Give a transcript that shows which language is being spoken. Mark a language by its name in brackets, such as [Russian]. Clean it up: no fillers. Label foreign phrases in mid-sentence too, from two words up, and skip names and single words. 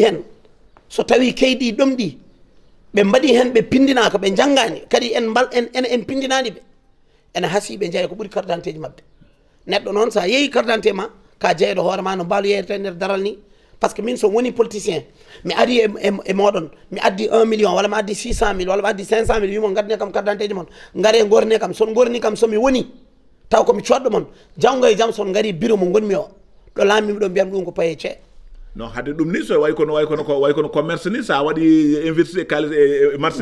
[Fula] hen so tawi keyɗi ɗomɗi ɓe mbaɗi hen ɓe pindinaka ɓe janggani kadi en pindinani ɓe ene haasi ɓe jeeya ko ɓuuri [French] carte d'identité [Fula] ji mabɓe neɗɗo noon sa yeehi [French] carte d'identité [Fula] ma ka jeeyɗo hoore ma no mbaalu yeeyete nder daral ni [French] par ce que [Fula] min so woni politicien mi ari e moɗon mi addi 1 million walla mi addi 600000 walla mi addi 500000 wimo gaddane kam carte d'identité ji mon gaare gorne kam son gorni kam somi woni taw komi coɗɗo mon janggo e jaam son gari bureau mo gonmi o ɗo laamimi ɗo mbiyam ɗum ko paye cee non hadde ɗum ni so way kono commerce ni sa waɗi investir kalis e marché